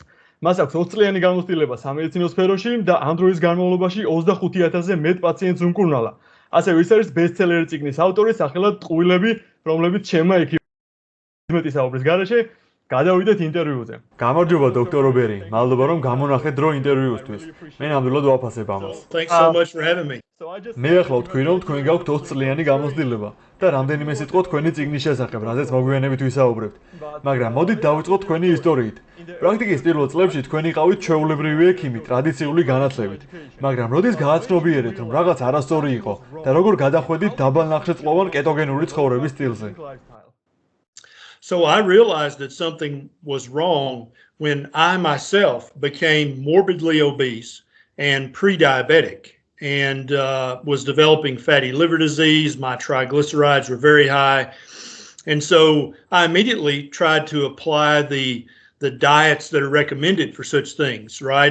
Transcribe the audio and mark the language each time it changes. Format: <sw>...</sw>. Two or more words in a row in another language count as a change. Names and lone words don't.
<ka>მას აქვს 20 წლიანი გამოცდილება სამედიცინო სფეროში და ამ დროის განმავლობაში 25,000-ზე მეტ პაციენტს უმკურნალა. ასევე ის არის ბესტსელერი წიგნის ავტორი, სახელად ტყუილები, რომლებიც ჩემმა ექიმმა ისაუბრის გარეშე. გადავიდეთ ინტერვიუზე. გამარჯობა დოქტორ ბერი, მადლობა რომ გამონახეთ დრო ინტერვიუსთვის. მე ნამდვილად ვაფასებ ამას.</ka> <en>Thanks so much for having me.</en> <ka>მე ახლა ვთქვი რომ თქვენ გაქვთ 20 წლიანი გამოცდილება და რამდენიმე სიტყვა თქვენი წიგნის შესახებ, რაზეც მოგვიანებით ვისაუბრებთ. მაგრამ მოდით დავიწყოთ თქვენი ისტორიით. პრაქტიკის პირველ წლებში თქვენ იყავით ჩვეულებრივი ექიმი ტრადიციული განათლებით. მაგრამ როდის გააცნობიერეთ რომ რაღაც არასწორი იყო და როგორ გადახვედით დაბალნახშირწყლოვან კეტოგენური ცხოვრების სტილზე?</ka> <en>So I realized that something was wrong when I myself became morbidly obese and pre-diabetic and was developing fatty liver disease. My triglycerides were very high. And so I immediately tried to apply the diets that are recommended for such things, right?</en>